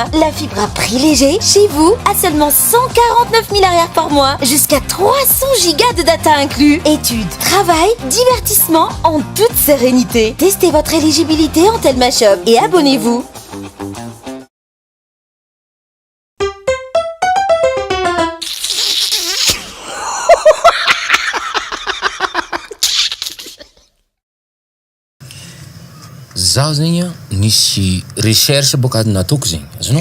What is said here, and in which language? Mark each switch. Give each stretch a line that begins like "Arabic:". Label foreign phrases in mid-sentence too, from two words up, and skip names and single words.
French: La fibre à prix léger, chez vous, à seulement 149 000 arrières par mois, jusqu'à 300 gigas de data inclus. Études, travail, divertissement en toute sérénité. Testez votre éligibilité en Telma Shop et abonnez-vous.
Malagasy: Zaho zegny nisy recherche boka nataoko zegny azonao